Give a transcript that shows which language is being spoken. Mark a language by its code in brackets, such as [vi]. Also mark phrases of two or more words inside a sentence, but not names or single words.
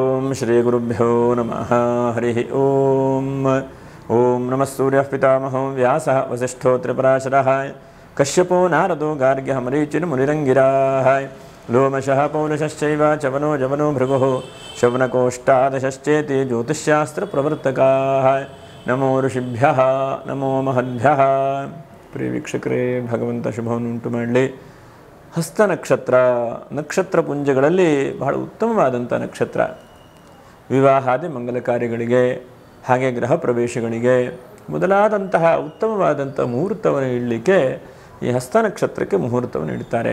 [sa] श्रीगुरुभ्यो नमः हरिः ओम ओम नमः सूर्यः पितामहो व्यासः वसिष्ठो त्रिपराशरः कश्यपो नारदो गार्ग्यः मरीचिर्मुनिरङ्गिराः लोमशः पौलशश्चैव चवनो जवनो भृगुः शवनकोष्ठादशश्चेति ज्योतिष्शास्त्रप्रवर्तकाः नमो ऋषिभ्यः नमो महद्भ्यः। [kn] प्रिय ವೀಕ್ಷಕರೇ, ಭಗವಂತ ಶುಭವನ್ನು ಉಂಟು ಮಾಡಲಿ. ಹಸ್ತ ನಕ್ಷತ್ರ ನಕ್ಷತ್ರ ಪುಂಜಗಳಲ್ಲಿ ಬಹಳ ಉತ್ತಮವಾದಂಥ ನಕ್ಷತ್ರ. ವಿವಾಹಾದಿ ಮಂಗಲ ಕಾರ್ಯಗಳಿಗೆ, ಹಾಗೆ ಗೃಹ ಪ್ರವೇಶಗಳಿಗೆ ಮೊದಲಾದಂತಹ ಉತ್ತಮವಾದಂಥ ಮುಹೂರ್ತವನ್ನು ಇಡಲಿಕ್ಕೆ ಈ ಹಸ್ತ ನಕ್ಷತ್ರಕ್ಕೆ ಮುಹೂರ್ತವನ್ನು ಇಡ್ತಾರೆ.